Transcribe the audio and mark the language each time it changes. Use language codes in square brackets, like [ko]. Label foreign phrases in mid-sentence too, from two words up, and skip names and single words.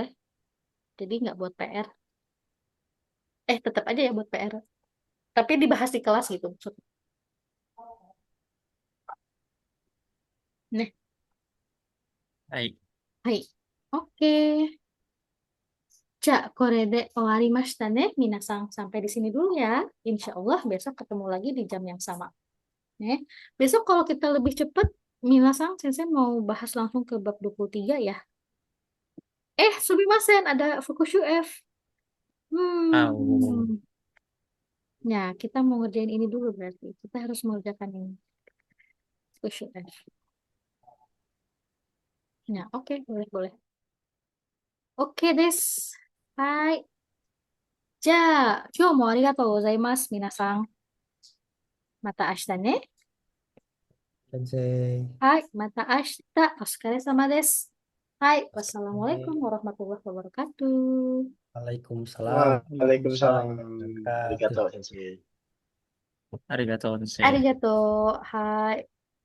[id] Jadi nggak buat PR. Tetap aja ya buat PR. Tapi dibahas di kelas gitu maksudnya. Nih, [ja] Nai. hai. [id] Oke. [ja] じゃ、これで終わりましたね, minasang. [id] Sampai di sini dulu ya. [ar] إن شاء الله [id] besok ketemu lagi di jam yang sama. Nih, besok kalau kita lebih cepat, minasang, Sensei mau bahas langsung ke bab 23 ya. Sumimasen, ada Fukushu F. Ah, Hmm. Ya, kita mau ngerjain ini dulu berarti. Kita harus mengerjakan ini. Fukushu F. Ya, oke, boleh. Oke, des. [ja] Hai. Ja, 今日もありがとうございます、皆さん。また明日ね。 Sensei. はい、また明日お疲れ様です。はい、 Sensei. [ar] والسلام عليكم ورحمة الله وبركاته. Waalaikumsalam Waalaikumsalam. ورحمة الله وبركاته. [ja] ありがとう、先生. ありがとう先生. Arigato. Hai.